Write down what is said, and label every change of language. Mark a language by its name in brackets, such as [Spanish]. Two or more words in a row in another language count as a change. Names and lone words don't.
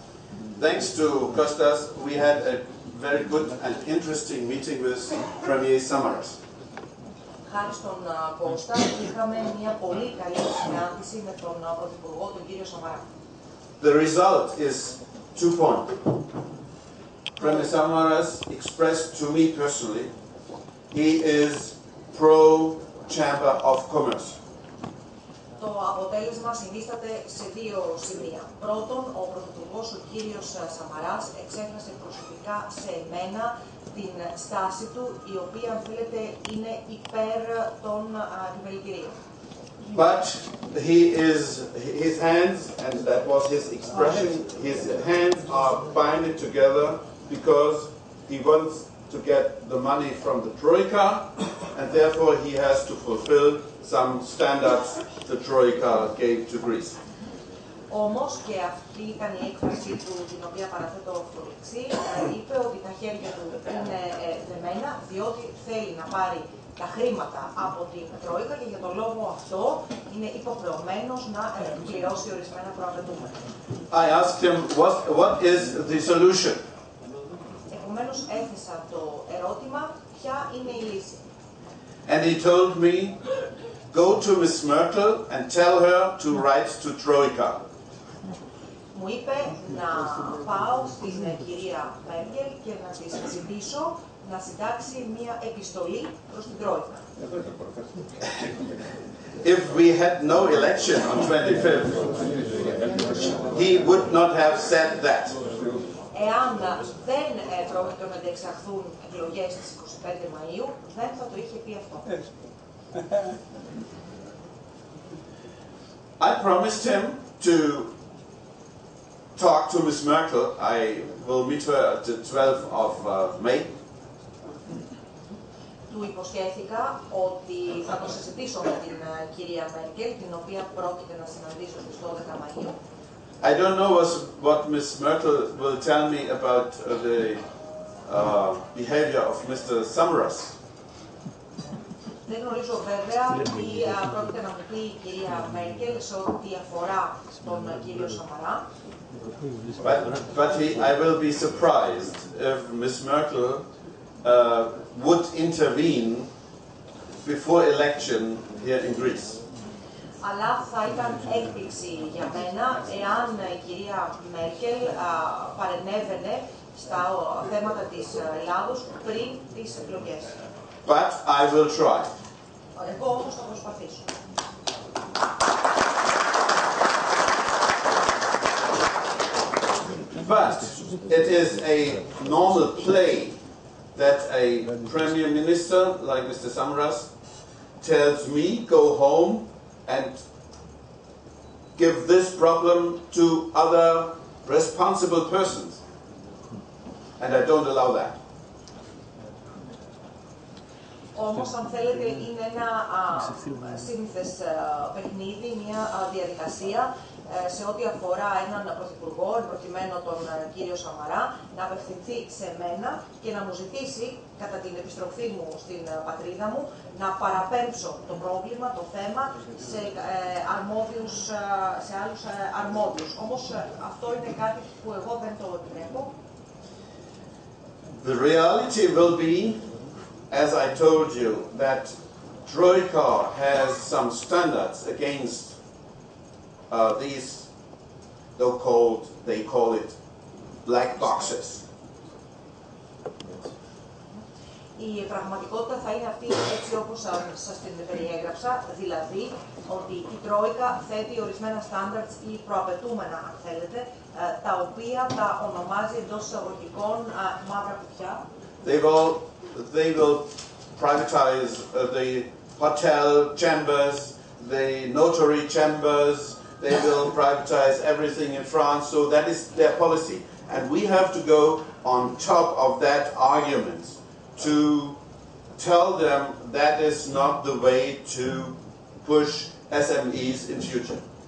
[English] Thanks to Kostas, we had a very good and interesting meeting with Premier Samaras. [Greek] Χάρη στον Κώστα, είχαμε μια πολύ καλή συνάντηση με τον Πρωθυπουργό, τον κύριο Σαμαρά. [English] The result is 2 points. Premier Samaras expressed to me personally, he is pro Chamber of Commerce. [Greek] Το αποτέλεσμα συνίσταται σε δύο σημεία. Πρώτον, ο Πρωθυπουργός, ο κύριος Σαμαράς, εξέφρασε προσωπικά σε εμένα την στάση του, η οποία, αν θέλετε, είναι υπέρ των επιμελητηρίων. [English] But his hands, and that was his expression, his hands are binded together because he wants to get the money from the Troika, and therefore he has to fulfill some standards the Troika gave to Greece. [Greek] Όμως, και αυτή ήταν η έκφραση του, την οποία παραθέτω στο δεξί, είπε ότι τα χέρια του είναι δεμένα, διότι θέλει να πάρει τα χρήματα από την Τρόικα και για τον λόγο αυτό είναι υποχρεωμένος να πληρώσει ορισμένα προαπαιτούμενα. [English] I asked him, what is the solution? [Greek] Επομένως, έθεσα το ερώτημα, ποια είναι η λύση. [English] And he told me, go to Miss Merkel and tell her to write to Troika. [Greek] Μου είπε να πάω στην κυρία Μέρκελ και να της ζητήσω να συντάξει μία επιστολή προς την Τρόικα. [English] If we had no election on 25th, he would not have said that. [Greek] Εάν δεν πρόκειται να διεξαχθούν εκλογές στις 25 Μαΐου, δεν θα το είχε πει αυτό. [English] I promised him to talk to Miss Merkel. I will meet her at the 12th of May. [Greek] Του υποσχέθηκα ότι θα το συζητήσω με την κυρία Μέρκελ, την οποία πρόκειται να συναντήσω στις 12 Μαΐου. [English] I don't know what Miss Merkel will tell me about the behavior of Mr. Samaras. [Greek] Δεν γνωρίζω βέβαια τι πρόκειται να μου πει η κυρία Μέρκελ σε ό,τι αφορά τον κύριο Σαμαρά. [English] But I will be surprised if Miss Merkel would intervene before election here in Greece. [Greek] Αλλά θα ήταν έκπληξη για μένα εάν η κυρία Μέρκελ παρενέβαινε στα θέματα της Ελλάδος πριν τις εκλογές. [English] But I will try. [Greek] Εγώ όμως θα προσπαθήσω. [English] But it is a normal play that a Premier Minister like Mr. Samaras tells me, go home and give this problem to other responsible persons. And I don't allow that. [Greek] Όμως, αν θέλετε, είναι ένα σύνηθες παιχνίδι, μια διαδικασία σε ό,τι αφορά έναν πρωθυπουργό, προκειμένου τον κύριο Σαμαρά, να απευθυνθεί σε μένα και να μου ζητήσει, κατά την επιστροφή μου στην πατρίδα μου, να παραπέμψω το πρόβλημα, το θέμα, σε άλλους αρμόδιους. Όμως, αυτό είναι κάτι που εγώ δεν το επιτρέπω. [English] The reality will be, as I told you, that Troika has some standards against these, they call it black boxes. [Greek] Η πραγματικότητα θα είναι αυτή έτσι όπως σας την περιέγραψα, δηλαδή ότι η Τρόικα θέτει ορισμένα standards ή προαπαιτούμενα, αν θέλετε, τα οποία τα ονομάζει εντός εισαγωγικών μαύρα κουτιά. [English] They will privatize the hotel chambers, the notary chambers. They will privatize everything in France. So that is their policy, and we have to go on top of that argument to tell them that is not the way to push SMEs in future.